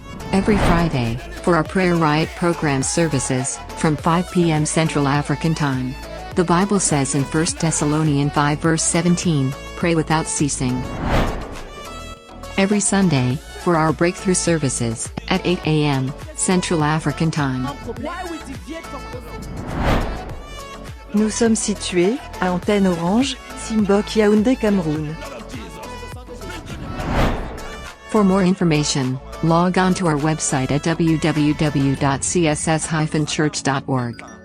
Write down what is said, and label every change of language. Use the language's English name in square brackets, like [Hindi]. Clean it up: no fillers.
[English] Every Friday, for our Prayer Riot program services, from 5 p.m. Central African Time. The Bible says in 1 Thessalonians 5 verse 17, pray without ceasing. Every Sunday, for our breakthrough services, at 8 a.m. Central African Time. [French] Nous sommes situés à Antenne Orange, Simbok Yaoundé, Cameroun. [English] For more information, log on to our website at www.css-church.org.